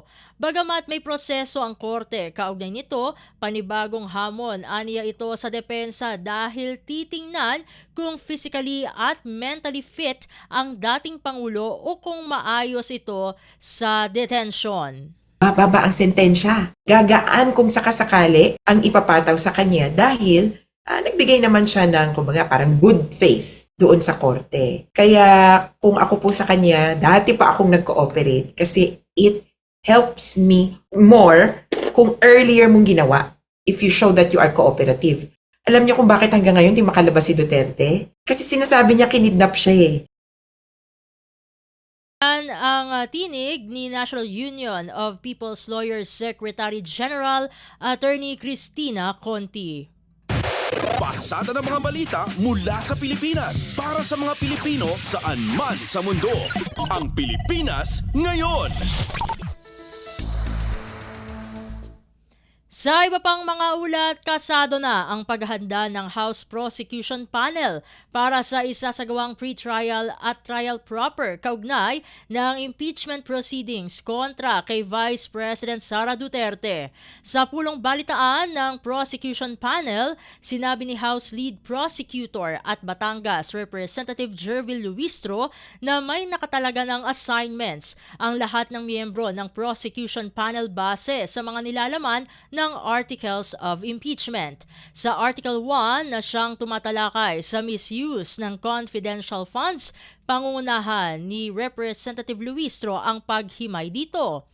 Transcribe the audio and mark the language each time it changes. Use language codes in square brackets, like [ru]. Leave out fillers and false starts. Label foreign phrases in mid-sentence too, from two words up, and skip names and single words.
[tl] Bagamat may proseso ang korte kaugnay nito, panibagong hamon aniya ito sa depensa dahil titingnan kung physically at mentally fit ang dating Pangulo o kung maayos ito sa detention. Bababa ang sentensya. Gagaan kung sakasakali ang ipapataw sa kanya dahil nagbigay naman siya ng kumbaga parang [en] good faith [tl] doon sa korte. Kaya kung ako po sa kanya, dati pa akong nag-cooperate kasi [en] it helps me more [tl] kung earlier mong ginawa [en] if you show that you are cooperative. [tl] Alam niyo kung bakit hanggang ngayon di makalabas si Duterte? Kasi sinasabi niya kinidnap siya eh. Ang tinig ni National Union of People's Lawyers Secretary General Attorney Cristina Conti. Pasada ng mga balita mula sa Pilipinas para sa mga Pilipino saan man sa mundo. Ang Pilipinas Ngayon. Sa iba pang mga ulat, kasado na ang paghahanda ng House Prosecution Panel para sa isasagawang pre-trial at [en] trial proper [tl] kaugnay ng [en] impeachment proceedings [tl] kontra kay Vice President Sara Duterte. Sa pulong balitaan ng Prosecution Panel, sinabi ni House Lead Prosecutor at Batangas Representative Jervil Luistro na may nakatalaga ng assignments ang lahat ng miyembro ng Prosecution Panel base sa mga nilalaman ng ng Articles of Impeachment. Sa Article 1 na siyang tumatalakay sa misuse ng [en] confidential funds, [tl] pangungunahan ni Representative Luistro ang paghimay dito.